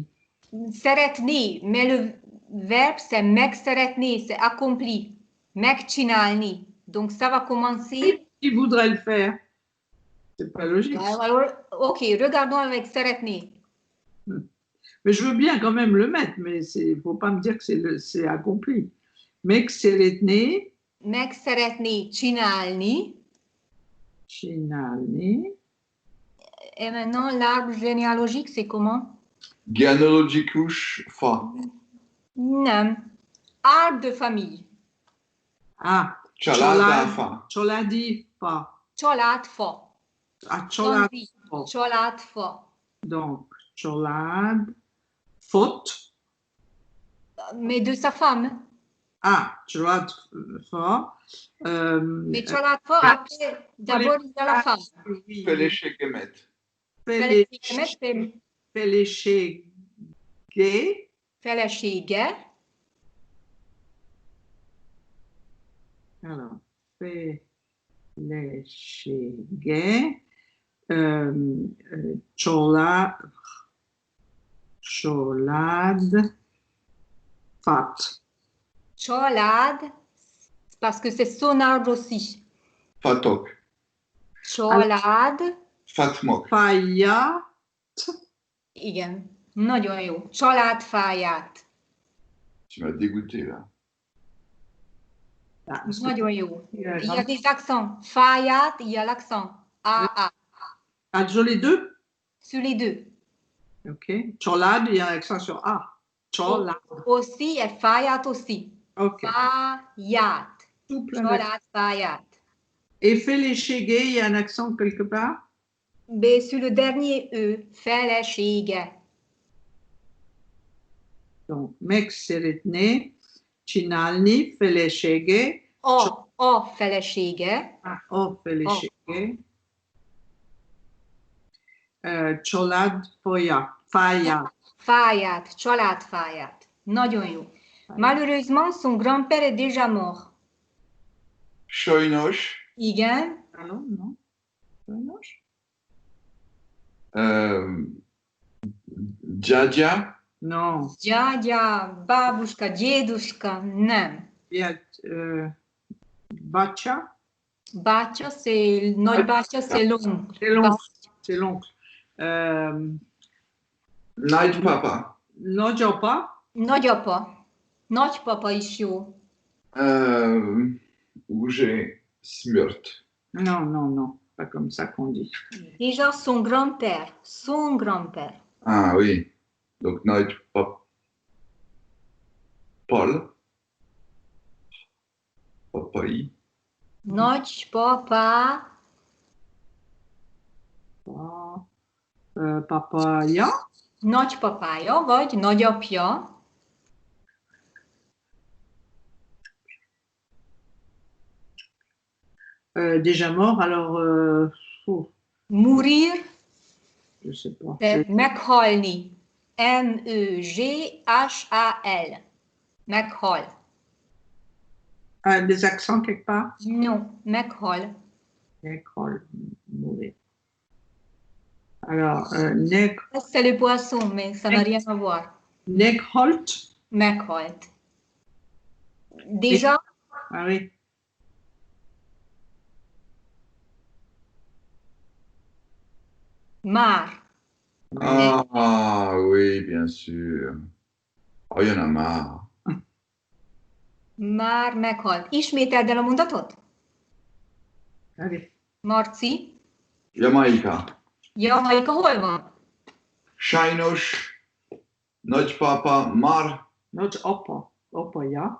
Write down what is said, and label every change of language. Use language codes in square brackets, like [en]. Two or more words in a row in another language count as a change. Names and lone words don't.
[fr] Szeretné, mais le verbe c'est megszeretné, c'est accompli. Megcsinálni. Donc ça va commencer. Il voudrait le faire. C'est pas logique. Alors, ok, regardons avec szeretné. Mais je veux bien quand même le mettre, mais il ne faut pas me dire que c'est accompli. Megszeretné. [hu] Megszeretné csinálni. Csinálni. [fr] Et maintenant, l'arbre généalogique, c'est comment? [hu] Genealogikus fa. Nem. [fr] Arbre de famille. Ah, [hu] Családáfa. Családi fa. Családfa. Ah, család fa. Családfa. [fr] Donc, család, faute. Mais de sa femme. családfa. Mais családfa, après, d'abord, il y a la femme. Oui, [hu] Feleségemet. Feleségemet, Feleségé. felesége, [fr] Alors, feleségé. [hu] Család. Fat. család, [fr] parce que c'est son arbre aussi. [hu] Fatok. Család, Fatmok. Fáját. igen, nagyon jó. Családfáját, [fr] Tu m'as dégoûté là. [hu] nagyon jó. [fr] Il y a des accents. Fáját, il y a l'accent. A. Sur les deux? Sur les deux. Ok. Család, il y a un accent sur A. Család. Aussi, et fáját aussi. Ok. Fáját. Tout plein d'accents. Családfáját. Et feleségé, il y a un accent quelque part? B sur le dernier E, felesége. [hu] Donc, megszeretné csinálni felesége. A felesége. A felesége. Család fáját. Fáját, családfáját. Nagyon jó. [fr] Malheureusement, son grand-père est déjà mort. [hu] Sajnos. Igen. [fr] Alors, non? [hu] Sajnos? Djadja. [fr] Non. [hu] Gyágya, bábuska, déduska, nem. Bácsa? Bátya, [fr] c'est nagybátya, c'est l'oncle. C'est l'oncle. C'est l'oncle. [hu] Nagypapa. Nagyapa? Nagyapa. Nagypapa is jó. Ugye smrt. [fr] Non. Pas comme ça qu'on dit. Déjà son grand-père. Son grand-père. Ah oui. Donc nagypapa. Paul. [hu] Papai. Nagypapa. Papája? Nagypapája, vagy nagyapja. [fr] Déjà mort, alors... Mourir. Je sais pas. [hu] Meghalni. M-E-G-H-A-L. Meghal. [fr] Des accents quelque part? Non, [hu] meghal. Meghal, [fr] mourir. Alors, C'est le poisson, mais ça n'a rien à voir. [hu] Neghalt? Meghalt. Déjà, [fr] Ah oui. [hu] már. [fr] Ah oui, bien sûr. Oh, il y en a marre. [hu] Már meghalt. Ismételd el a mondatot? [fr] Allez. [hu] Marci. Jamaika. Jamaika hol van? Sajnos nagypapa már. Nagyapa. Apaja.